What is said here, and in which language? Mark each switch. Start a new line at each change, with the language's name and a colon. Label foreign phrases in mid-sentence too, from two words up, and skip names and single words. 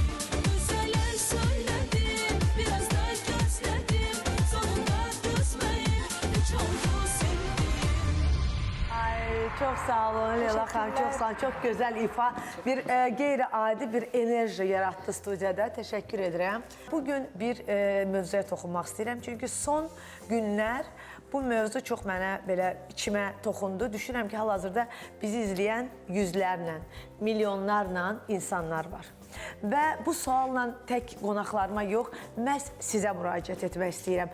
Turkish: Güzeller söyledi, biraz da gözledim. Sonunda düşmeyip hiç oldu sevdiğim.
Azerbaijani: Ay çok sağ olun Leyla xanım, çok sağ olun. Çok güzel ifa, bir qeyri-adi bir enerji yarattı studiyada.
Turkish: Teşekkür ederim.
Azerbaijani: Bugün bir mövzuya toxunmaq istəyirəm. Çünki son günlər bu mövzu çox mənə belə içimə toxundu. Düşünürəm ki, hal-hazırda bizi izləyən yüzlərlə, milyonlarla insanlar var. Və bu sualla tək qonaqlarıma yox, məhz sizə müraciət etmək istəyirəm.